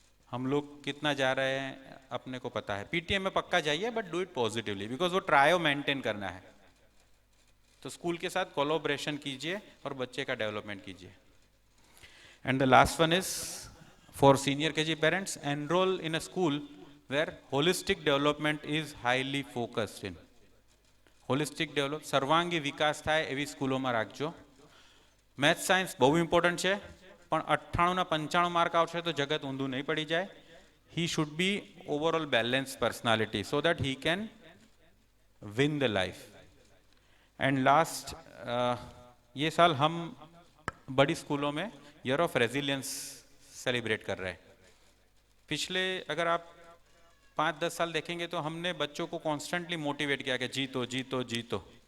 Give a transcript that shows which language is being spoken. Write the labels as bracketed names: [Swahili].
[Hindi] हम लोग कितना जा रहे हैं अपने को पता है। पीटीएम में पक्का जाइए, [English] but do it positively, [Hindi] because वो ट्रायो मेंटेन करना है। तो स्कूल के साथ कोलैबोरेशन कीजिए और बच्चे का डेवलपमेंट कीजिए। [English] And the last one is for senior KG parents, enroll in a school where holistic development is highly focused in. Holistic develop, [Gujarati] સર્વાંગી વિકાસ થાય એવી સ્કૂલોમાં રાખજો. મેથ્સ સાયન્સ બહુ ઇમ્પોર્ટન્ટ છે, પણ 98 ના 95 માર્ક આવશે તો જગત ઊંધું નહીં પડી જાય. [English] He should be overall balanced personality so that he can win the life. And last, [Hindi] ये साल हम बड़ी स्कूलों में ईयर ऑफ रेजिलियंस सेलिब्रेट कर रहे हैं. पिछले अगर आप 5-10 साल देखेंगे तो हमने बच्चों को कॉन्स्टेंटली मोटिवेट किया कि जीतो जीतो जीतो.